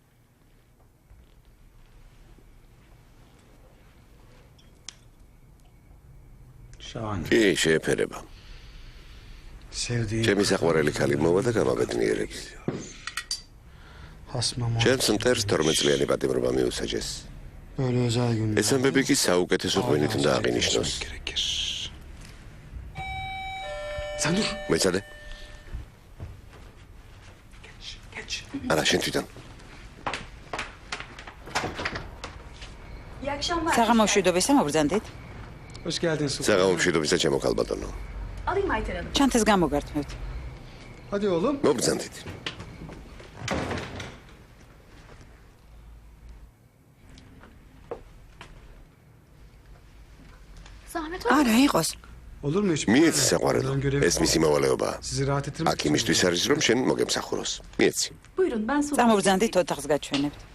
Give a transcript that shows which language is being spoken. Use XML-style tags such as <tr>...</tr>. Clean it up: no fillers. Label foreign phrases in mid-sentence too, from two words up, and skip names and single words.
<tr>Şahane.</tr> <ka>კი შეეფერება</ka> <tr>Sevdiğim</tr> <ka>ჩემი საყვარელი ქალი მოვა და გამაბედნიერები</ka> <tr>hasmam</tr> <ka>ჩემს მტერს 12 წლიანი პატიმრობა მიუსაჯეს</ka> <tr>böyle özel günler.</tr> <ka>ეს ამბები კი საუკეთესო ღვინით უნდა აღინიშნოს</ka> <tr>Gerekir. Sen dur.</tr> <ka>მეცადე არა შენ თვითონ</ka> <tr>İyi akşamlar.</tr> <ka>საღამოშვიდობისა მობრძანდით</ka> <tr>Hoş geldin Sultan.</tr> <ka>საღამომშვიდობისა ჩემო ქალბატონო</ka> <tr>Alayım Ayten Hanım.</tr> <ka>ჩანთეს გამოგართმევთ</ka> <tr>Hadi oğlum.</tr> <ka>მობრძანდით</ka> <tr>Zahmet olmasın.</tr> <ka>არა იყოს</ka> <tr>Olur mu hiç?</tr> <ka>მიეცი საყვარელო ეს მისი მოვალეობაა</ka> <tr>Sizi rahat ettirmek</tr> <ka>აქ იმისთვის არის რომ შენ მოგემსახუროს მიეცი</ka> <tr>Buyurun ben Sultan.</tr> <ka>წამოვრძანდით ოთახს გაჩვენებთ</ka>